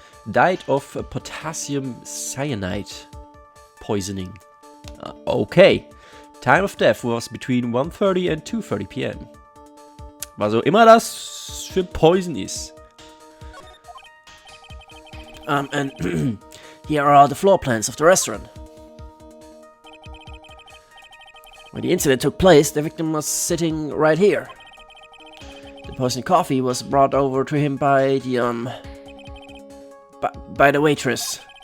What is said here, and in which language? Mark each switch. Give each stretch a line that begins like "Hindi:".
English: Died of potassium cyanide poisoning. Okay. Time of death was between 1:30 and 2:30 p.m.
German: Was auch immer das für Poison ist.
English: And here are the floor plans of the restaurant. When the incident took place, the victim was sitting right here. The poisoned coffee was brought over to him by the by the waitress.